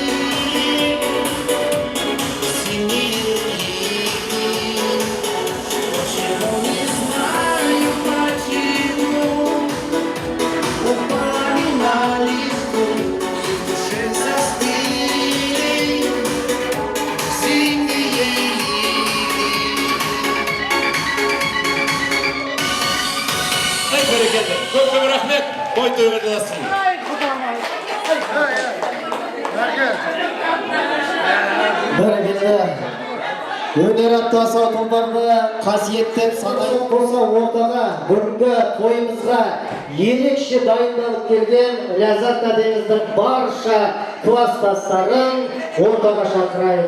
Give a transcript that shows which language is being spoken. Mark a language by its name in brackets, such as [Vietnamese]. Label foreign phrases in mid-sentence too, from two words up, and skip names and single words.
[Russian] Синие реки, почему не знаю, почему упали на листву и в душе застыли синие реки. [Kazakh] Ай, бәрекелді. Көп рахмет. Той тойға жыласын. Ай, құдам-ай. Бәрекелді. Өнер аптасы тұлпарды қасиеттеп санайық болса ортаға бүгінгі тойымызға ерекше дайындалып келген Ләззат әдеміздің барша класстастарын ортаға шақырайын.